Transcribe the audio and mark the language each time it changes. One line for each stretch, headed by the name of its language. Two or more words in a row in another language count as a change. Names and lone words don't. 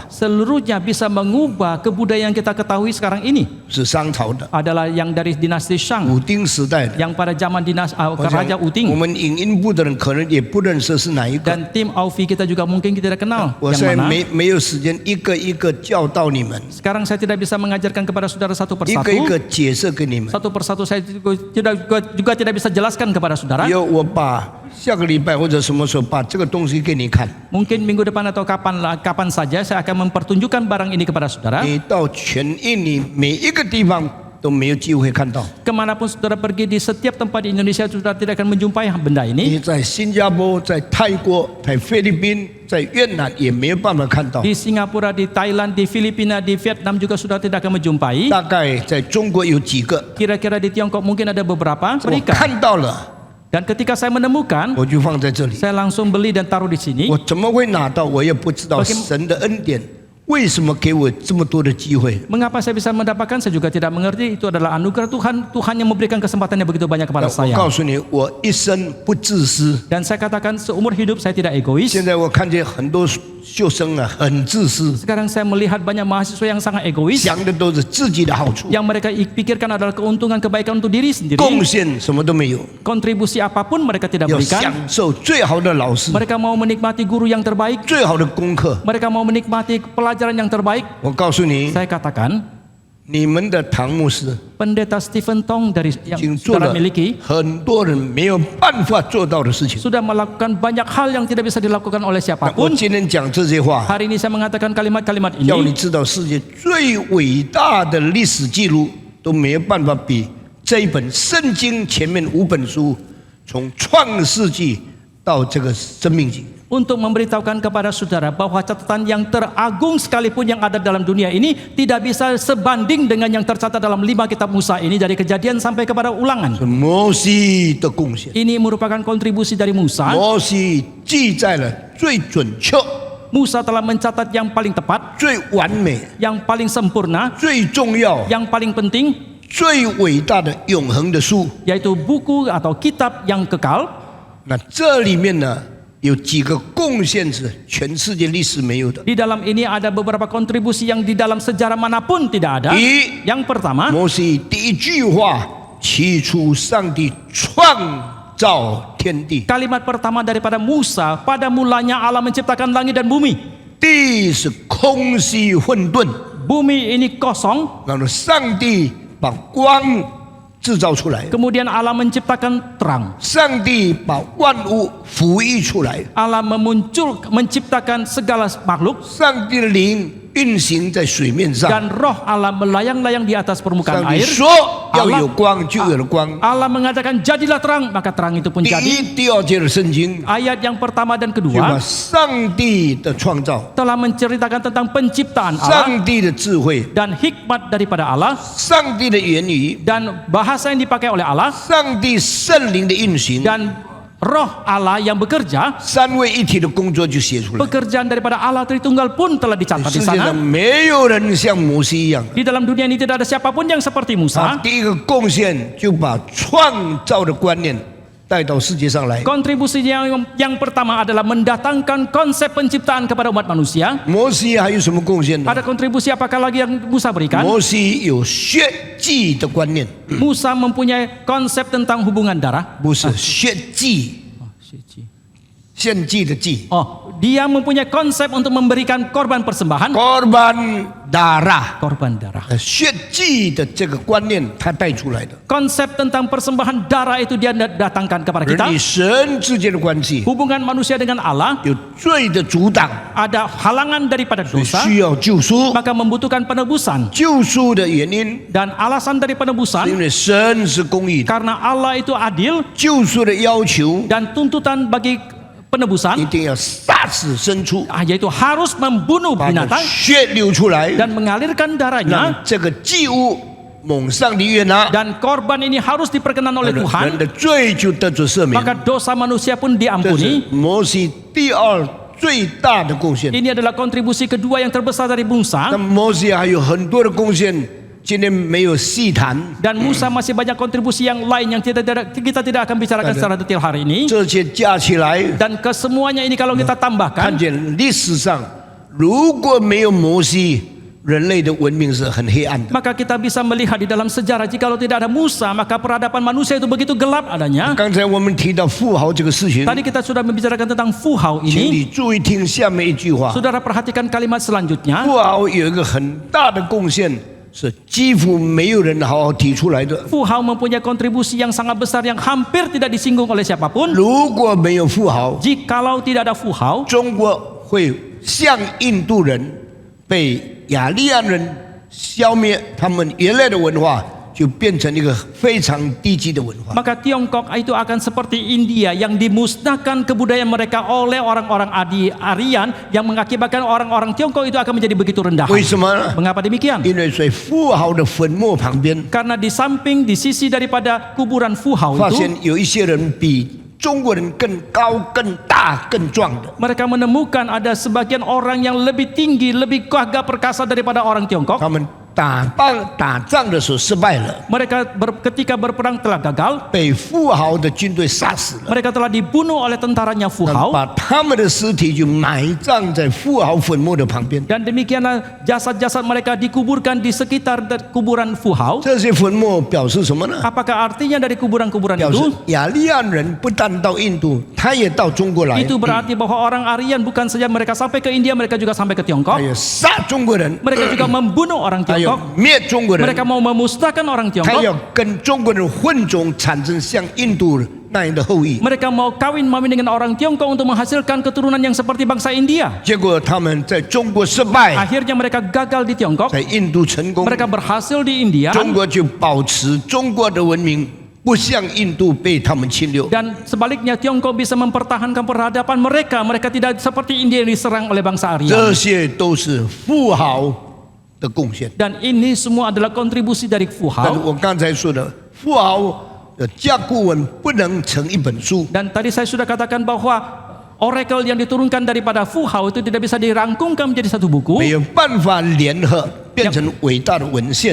Indonesian: Seluruhnya bisa mengubah kebudayaan yang kita ketahui sekarang ini.
Chinese: 是商朝的、
Indonesian: Adalah yang dari dinasti Shang,
Chinese: 武丁时代的。
Indonesian: yang pada zaman
Chinese: 我
Indonesian: Raja
Chinese: 想
Indonesian: Uting.
Chinese: 我们影音部的人可能也不认识是哪一个。
Indonesian: Dan tim Aufi kita juga mungkin kita tidak kenal
Chinese: 我
Indonesian: yang
Chinese: 现在
Indonesian: mana.
Chinese: 没有时间一个一个教导你们，
Indonesian: Sekarang saya tidak bisa mengajarkan kepada saudara satu
Chinese: 一个一
Indonesian: persatu.
Chinese: 个解释给你们。
Indonesian: Satu persatu saya juga tidak bisa jelaskan kepada saudara.
Chinese: 以后我把下个礼拜或者什么时候把这个东西给你看，
Indonesian: Mungkin minggu depan atau kapan saja saya akan mempertunjukkan barang ini kepada saudara.
Chinese: 你到全印尼每一个地方都没有机会看到。
Indonesian: Kemanapun saudara pergi di setiap tempat di Indonesia, saudara tidak akan menjumpai benda
Chinese: 你
Indonesian: ini.
Chinese: 在新加坡、在泰国、在菲律宾、在越南也没有办法看到。
Indonesian: Di Singapura, di Thailand, di Filipina, di Vietnam juga saudara tidak akan menjumpai.
Chinese: 大概在中国有几个，
Indonesian: Kira-kira di Tiongkok mungkin ada beberapa
Chinese: 我
Indonesian: mereka.
Chinese: 看到了，
Indonesian: Dan ketika saya menemukan,
Chinese: 我就放在这里。
Indonesian: saya langsung beli dan taruh di sini.
Chinese: 我怎么会拿到？我也不知道神的恩典为什么给我这么多的机会。
Indonesian: Mengapa saya bisa mendapatkan? Saya juga tidak mengerti. Itu adalah anugerah Tuhan. Tuhan yang memberikan kesempatan yang begitu banyak kepada
Chinese: 我
Indonesian: saya.
Chinese: 告诉你，我一生不自私。
Indonesian: Dan saya katakan seumur hidup saya tidak egois.
Chinese: 现在我看见很多学生啊，很自私，
Indonesian: Sekarang saya melihat banyak mahasiswa yang sangat egois.
Chinese: 想的都是自己的好处，
Indonesian: Yang mereka pikirkan adalah keuntungan kebaikan untuk diri sendiri.
Chinese: 贡献什么都没有，
Indonesian: Kontribusi apapun mereka tidak
Chinese: 要
Indonesian: berikan.
Chinese: 享受最好的老师、
Indonesian: Mereka mau menikmati guru yang terbaik.
Chinese: 最好的功课。
Indonesian: Mereka mau menikmati pelajaran yang terbaik.
Chinese: 我告诉你，
Indonesian: Saya katakan,
Chinese: 你们的唐牧师
Indonesian: Pendeta Stephen Tong dari
Chinese: 已
Indonesian: yang
Chinese: 经做
Indonesian: saudara
Chinese: 了
Indonesian: miliki
Chinese: 很多人没有办法做到的事情。
Indonesian: sudah melakukan banyak hal yang tidak bisa dilakukan oleh
Chinese: 我
Indonesian: siapapun.
Chinese: 今天讲这些话，
Indonesian: Hari ini saya mengatakan kalimat-kalimat
Chinese: 要你
Indonesian: ini
Chinese: 知道世界最伟大的历史记录都没有办法比这一本圣经前面5本书从创世纪到这个生命记。
Indonesian: untuk memberitahukan kepada saudara bahwa catatan yang teragung sekalipun yang ada dalam dunia ini tidak bisa sebanding dengan yang tercatat dalam 5 kitab Musa ini dari Kejadian sampai kepada Ulangan.
Chinese: 是摩西的贡献，
Indonesian: Ini merupakan kontribusi dari Musa.
Chinese: 摩西记载了最准确、
Indonesian: Musa telah mencatat yang paling tepat,
Chinese: 最完美、
Indonesian: yang paling sempurna,
Chinese: 最重要、
Indonesian: yang paling penting,
Chinese: 最伟大的永恒的书。
Indonesian: yaitu buku atau kitab yang kekal.
Chinese: 那这里面呢，有几个贡献是全世界历史没有的。
Indonesian: Di dalam ini ada beberapa kontribusi yang di dalam sejarah manapun tidak ada.
Chinese: 第一，
Indonesian: Yang pertama,
Chinese: 摩西第一句话，起初上帝创造天地，
Indonesian: kalimat pertama daripada Musa, pada mulanya Allah menciptakan langit dan bumi.
Chinese: 地是空虚混沌，
Indonesian: Bumi ini kosong,
Chinese: 然后上帝把光制造出来，
Indonesian: kemudian Allah menciptakan terang.
Chinese: 上帝把万物抚育出来，
Indonesian: Allah menciptakan segala makhluk
Chinese: 上帝的灵运行在水面上。
Indonesian: dan roh Allah melayang-layang di atas permukaan
Chinese: 上帝
Indonesian: air.
Chinese: 说要有光，就有了光。
Indonesian: Allah mengatakan jadilah terang, maka terang itu pun
Chinese: 第
Indonesian: jadi.
Chinese: 一、第二节的圣经
Indonesian: Ayat yang pertama dan
Chinese: 就把
Indonesian: kedua
Chinese: 上帝的创造、
Indonesian: telah menceritakan tentang penciptaan Allah
Chinese: 上帝的智慧、
Indonesian: dan hikmat daripada Allah
Chinese: 上帝的言语、
Indonesian: dan bahasa yang dipakai oleh Allah
Chinese: 上帝圣灵的运行，
Indonesian: dan roh Allah yang bekerja.
Chinese: 三位一体的工作就写出来。
Indonesian: Pekerjaan daripada Allah Tritunggal pun telah dicatat
Chinese: 世
Indonesian: di
Chinese: 界上
Indonesian: sana.
Chinese: 没有人像摩西一样，
Indonesian: Di dalam dunia ini tidak ada siapapun yang seperti
Chinese: 他
Indonesian: Musa.
Chinese: 第一个贡献就把创造的观念带到世界上来。
Indonesian: Kontribusi yang pertama adalah mendatangkan konsep penciptaan kepada umat manusia.
Chinese: 摩西还有什么贡献呢？
Indonesian: Ada kontribusi apakah lagi yang Musa berikan?
Chinese: 摩西有血祭的观念，
Indonesian: Musa mempunyai konsep tentang hubungan darah.
Chinese: 不是血祭，献祭的祭，
Indonesian: Oh, dia mempunyai konsep untuk memberikan korban persembahan, korban darah。 korban darah.
Chinese: 血祭的这个观念，他带出来的，
Indonesian: Konsep tentang persembahan darah itu dia datangkan kepada
Chinese: 人
Indonesian: kita.
Chinese: 与神之间的关系
Indonesian: Hubungan manusia dengan Allah
Chinese: 有罪的阻挡，
Indonesian: ada halangan daripada
Chinese: 所以
Indonesian: dosa,
Chinese: 需要救赎。
Indonesian: maka membutuhkan penebusan.
Chinese: 救赎的原因
Indonesian: Dan alasan dari
Chinese: 是
Indonesian: penebusan
Chinese: 因为神是公义的，
Indonesian: karena Allah itu adil
Chinese: 救赎的要求
Indonesian: dan tuntutan bagi
Chinese: 一
Indonesian: penebusan
Chinese: 定要杀死牲畜，
Indonesian: yaitu harus membunuh
Chinese: 把
Indonesian: binatang
Chinese: 血流出来，
Indonesian: dan mengalirkan
Chinese: 让
Indonesian: darahnya
Chinese: 这个祭物蒙上帝悦纳，
Indonesian: dan korban ini harus diperkenan oleh
Chinese: 人
Indonesian: Tuhan,
Chinese: 的罪就得着赦免。
Indonesian: maka dosa manusia pun
Chinese: 这
Indonesian: diampuni.
Chinese: 是摩西第二最大的贡献。
Indonesian: Ini adalah kontribusi kedua yang terbesar dari
Chinese: 那
Indonesian: Musa,
Chinese: 摩西还有很多的贡献，今天没有细谈。
Indonesian: dan Musa masih banyak kontribusi yang lain yang kita tidak akan bicarakan secara detail hari ini.
Chinese: 这些加起来，
Indonesian: Dan kesemuanya ini kalau kita
Chinese: 看
Indonesian: tambahkan,
Chinese: 见历史上如果没有摩西，人类的文明是很黑暗的。
Indonesian: maka kita bisa melihat di dalam sejarah jikalau tidak ada Musa, maka peradaban manusia itu begitu gelap adanya.
Chinese: 刚才我们提到富豪这个事情，
Indonesian: Tadi kita sudah membicarakan tentang fuhau
Chinese: 请
Indonesian: ini.
Chinese: 你注意听下面一句话：
Indonesian: Saudara perhatikan kalimat selanjutnya.
Chinese: 富豪有一个很大的贡献，是几乎没有人好好提出来的。
Indonesian: Fuhau mempunyai kontribusi yang sangat besar yang hampir tidak disinggung oleh siapapun.
Chinese: 如果没有富豪，
Indonesian: Jikalau tidak ada fuhau,
Chinese: 中国会像印度人被雅利安人消灭，他们原来的文化就变成一个非常低级的文化。
Indonesian: maka Tiongkok itu akan seperti India yang dimusnahkan kebudayaan mereka oleh orang-orang Aryan yang mengakibatkan orang-orang Tiongkok itu akan menjadi begitu rendah.
Chinese: 为什么呢？
Indonesian: Mengapa demikian?
Chinese: 因为在富豪的坟墓旁边，
Indonesian: Karena di samping, di sisi daripada kuburan fuhau
Chinese: 发
Indonesian: itu,
Chinese: 现有一些人比中国人更高、更大、更壮的。
Indonesian: mereka menemukan ada sebagian orang yang lebih tinggi, lebih gagah perkasa daripada orang Tiongkok.
Chinese: 他们打仗的时候失败了，
Indonesian: Mereka ketika berperang telah gagal.
Chinese: 被富豪的军队杀死了。
Indonesian: Mereka telah dibunuh oleh tentaranya fuhau.
Chinese: 把他们的尸体就埋葬在富豪坟墓的旁边。
Indonesian: Dan demikianlah jasad-jasad mereka dikuburkan di sekitar kuburan fuhau.
Chinese: 这些坟墓表示什么呢？
Indonesian: Apakah artinya dari kuburan-kuburan
Chinese: 表示
Indonesian: itu?
Chinese: 雅利安人不但到印度，他也到中国来，
Indonesian: Itu berarti bahwa orang Aryan bukan saja mereka sampai ke India, mereka juga sampai ke
Chinese: 他
Indonesian: Tiongkok.
Chinese: 也杀中国人，
Indonesian: Mereka juga membunuh orang
Chinese: 他要
Indonesian: Tiongkok.
Chinese: 灭中国人，
Indonesian: Mereka mau memusnahkan orang
Chinese: 他
Indonesian: Tiongkok.
Chinese: 要跟中国人混种，产生像印度那样的后裔。
Indonesian: Mereka mau kawin mawin dengan orang Tiongkok untuk menghasilkan keturunan yang seperti bangsa India.
Chinese: 结果他们在中国失败，
Indonesian: Akhirnya mereka gagal di Tiongkok.
Chinese: 在印度成功，
Indonesian: Mereka berhasil di India.
Chinese: 中国就保持中国的文明不像印度被他们侵略。
Indonesian: Dan sebaliknya Tiongkok bisa mempertahankan peradaban mereka. Mereka tidak seperti India yang diserang oleh bangsa Aryan.
Chinese: 这些都是富豪的贡献。
Indonesian: Dan ini semua adalah kontribusi dari
Chinese: 但是
Indonesian: Fuhao.
Chinese: 我刚才说的，富豪的甲骨文不能成一本书，
Indonesian: Dan tadi saya sudah katakan bahwa oracle yang diturunkan daripada Fuhao itu tidak bisa dirangkumkan menjadi satu buku,
Chinese: 没有办法联合变成伟大的文献。